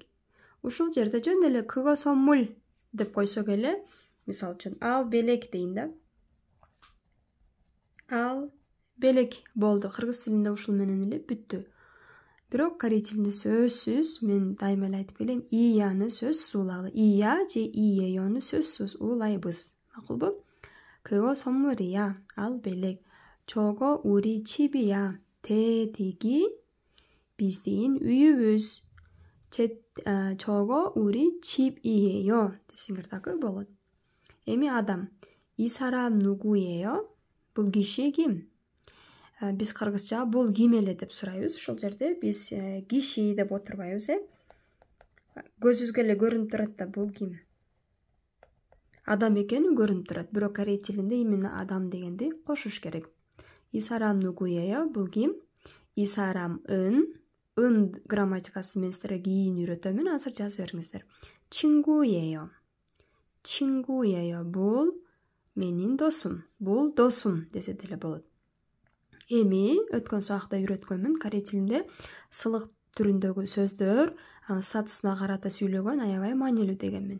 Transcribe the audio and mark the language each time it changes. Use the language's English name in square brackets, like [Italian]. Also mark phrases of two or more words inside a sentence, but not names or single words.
[Kyrgyz] Ушул жерде жөн эле кыго 선물 деп койсок эле, мисалы үчүн ал белек дейин да. Ал белек болду. Кыргыз тилинде ушул менен эле бүттү. Бирок корей тилинде сөзсүз, мен дайыма эле айтып келем, ияны сөзсүз улайлы. Ия же иеёну сөзсүз улайбыз. Макулбу? [Korean] 그거 선물이야. [Kyrgyz] ал белек. [Korean] 저거 우리 집이야. [Kyrgyz] тетиги биздин үйүбүз. [Korean] 저거 우리 집이에요. [Kyrgyz] десеңер дагы болот. Эми адам. [Korean] 이 사람 누구예요? [Kyrgyz] Бул киши ким? Биз кыргызча бул ким эле деп сурайбыз. Ушул жерде биз киши деп отурбайбыз, Көзүбүзгө эле көрүнүп турат да, бул ким? Адам экени көрүнүп турат. Бирок корей тилинде именно адам дегенди кошуш керек. [Korean] 이 사람 누구예요? [Kyrgyz] Бул ким? [Korean] 이 사람은 [Kyrgyz] грамматикасы мен силерге кийин үйрөтөмүн, азыр жазып бериңиздер. [Korean] 친구예요. 친구예요. [Kyrgyz] Бул менин досум. Бул досум десе деле болот. Эми өткөн сабакта үйрөткөнмүн, корей тилинде сылык түрүндөгү сөздөр статусуна карата сүйлөгөн аябай маанилүү дегенмин.